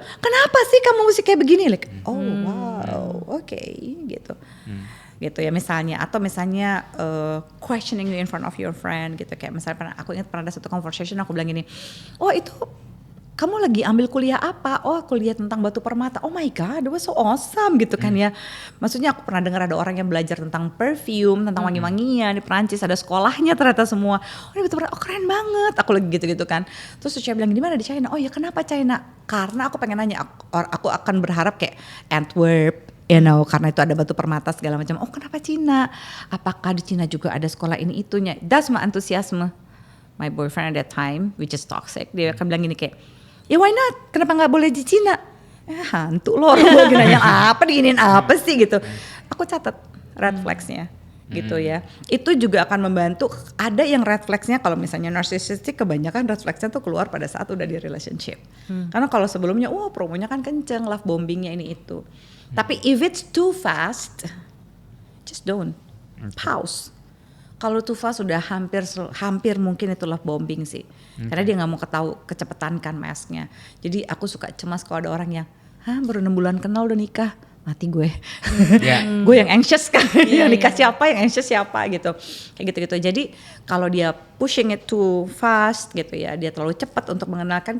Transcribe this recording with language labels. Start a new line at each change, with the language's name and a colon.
Indonesian: Kenapa sih kamu mesti kayak begini?
English: Like, oh wow,
Indonesian: oke gitu. Gitu ya misalnya, atau misalnya
English: questioning you in front of your friend
Indonesian: gitu, kayak misalnya aku ingat pernah ada satu conversation aku bilang gini, oh itu kamu lagi ambil kuliah apa? Oh kuliah tentang batu permata.
English: Oh my god, that was so awesome
Indonesian: gitu kan ya. Maksudnya aku pernah dengar ada orang yang belajar tentang perfume, tentang wangi-wangian di Perancis, ada sekolahnya ternyata semua. Oh ini batu permata, oh keren banget. Aku lagi gitu-gitu kan. Terus saya bilang di mana di China? Oh ya kenapa China? Karena aku pengen nanya, aku akan berharap kayak Antwerp,
English: you know,
Indonesian: karena itu ada batu permata segala macam. Oh kenapa Cina? Apakah di Cina juga ada sekolah ini itunya?
English: That's my antusiasme. My boyfriend at that time, which is toxic,
Indonesian: dia akan bilang gini kayak, ya
English: why not?
Indonesian: Kenapa nggak boleh di Cina? Hantu loh, orang gue nanya apa, diinin apa sih gitu. Aku catat red flagsnya gitu ya. Itu juga akan membantu. Ada yang red flagsnya kalau misalnya narcissistic, kebanyakan red flagsnya tuh keluar pada saat udah di relationship. Karena kalau sebelumnya, promonya kan kenceng, love bombingnya ini itu. Tapi
English: if it's too fast, just don't.
Indonesian: Pause. Kalau too fast sudah hampir mungkin itu love bombing sih. Karena dia nggak mau kecepatan kan masknya. Jadi aku suka cemas kalau ada orang yang, baru 6 bulan kenal udah nikah, mati gue. Gue yang anxious kan, yang nikah siapa, yang anxious siapa gitu. Kayak gitu-gitu. Jadi kalau dia
English: pushing it too fast
Indonesian: gitu ya, dia terlalu cepat untuk mengenalkan.